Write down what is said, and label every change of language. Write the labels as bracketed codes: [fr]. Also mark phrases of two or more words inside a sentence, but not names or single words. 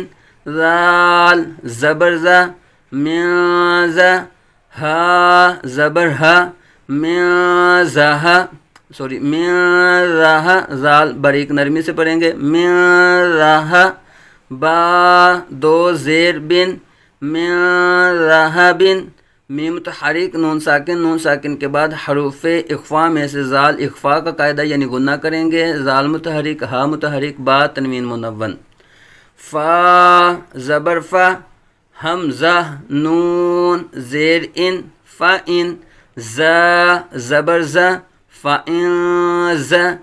[ur] ذال زبر ذا، [ar] من ذا، [ur] ہا زبر ہا، [ar] من ذا، من ذا، [ur] ذال باریک نرمی سے پڑھیں گے، [ar] من ذا، [ur] با دو زیر بن، [ar] من ذهب، [ur] میم متحرک، نون ساکن کے بعد حروف اخفاء میں سے زال، اخفاء کا قاعدہ یعنی غنہ کریں گے، زال متحرک، ہا متحرک، با تنوین منون، فا زبر فا، حمزہ نون زیر ان، فا ان، زا زبر زا، فا ان زا،